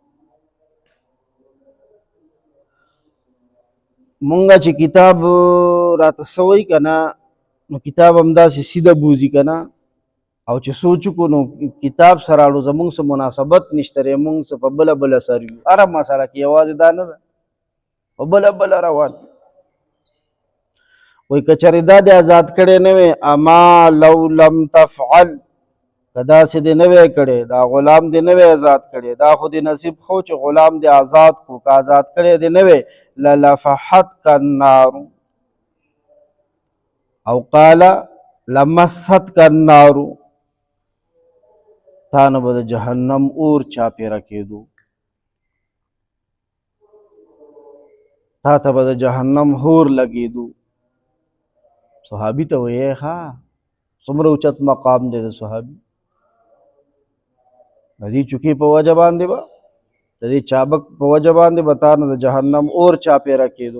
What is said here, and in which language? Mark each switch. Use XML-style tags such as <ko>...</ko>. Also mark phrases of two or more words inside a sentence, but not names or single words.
<ps>مونږه چې کتاب راته څه وایي که نه، نو کتاب همداسې سیده بوځي که نه، او چې سوچ وکړو نو کتاب سره اړو زمونږ څه مناسبت نشته دی، مونږ څه په بله بله سر یو، هره مسله کې یوازې دا نه ده، په بله بله روان. وایي که چېرې دا دې آزاد کړی نه وی،</ps> <ar>اما لو لم تفعل،</ar> <ps>که داسې دې نه وی کړی، دا غلام دې نه وی آزاد کړی، دا خو دې نصیب خو چې غلام دې آزاد کړو، که آزاد کړی دې نه وی</ps> <ar>للفحتک النار، او قال لمستک النار،</ar> <ps>تا نه به د جهنم اور چاپېره کېدو، تا ته به د جهنم اور لګېدو. صحابي ته وایي ښه څومره اوچت مقام دی د صحابي، د دې چوکې په وجه باندې به، د دې چابک په وجه باندې به تا نه د جهنم اور چاپېره کېدو.</ps>